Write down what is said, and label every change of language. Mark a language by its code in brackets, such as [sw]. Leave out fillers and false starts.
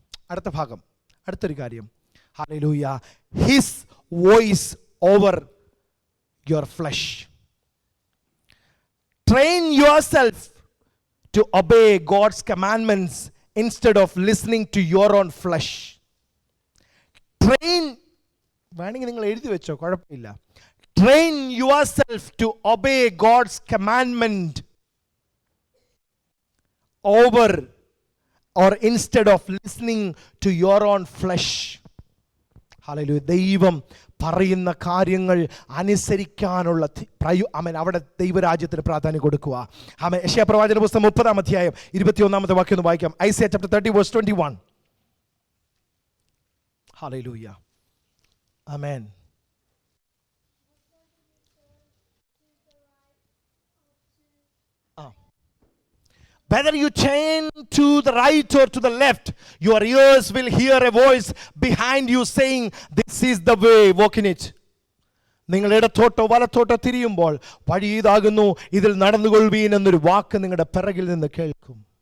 [ml] അടുത്ത ഭാഗം, അടുത്തൊരു കാര്യം. [en] Hallelujah. His voice over your flesh. Train yourself to obey God's commandments instead of listening to your own flesh. [ml] Train, വേണമെങ്കിൽ നിങ്ങൾ എഴുതി വെച്ചോ, കുഴപ്പമില്ല. [en] Train yourself to obey God's commandment over or instead of listening to your own flesh. [ml] Hallelujah. ദൈവം പറയുന്ന കാര്യങ്ങൾ അനുസരിക്കാനുള്ള അവിടെ ദൈവരാജ്യത്തിന് പ്രാധാന്യം കൊടുക്കുക. ആമേൻ. യെശയ്യാ പ്രവാചന പുസ്തകം 30-ാം അധ്യായം 21-ാമത്തെ വാക്യം ഒന്ന് വായിക്കാം. [en] Isaiah chapter 30 verse 21. [ml] Hallelujah. Amen. [en] Whether you turn to the right or to the left, your ears will hear a voice behind you saying, this is the way, walk in it. [ml] നിങ്ങൾ ഇടത്തോട്ടോ വലത്തോട്ടോ തിരിയുമ്പോൾ വഴി ഇതാകുന്നു, ഇതിൽ നടന്നുകൊള്ളുവീൻ എന്നൊരു വാക്ക് നിങ്ങളുടെ പിറകിൽ നിന്ന് കേൾക്കും.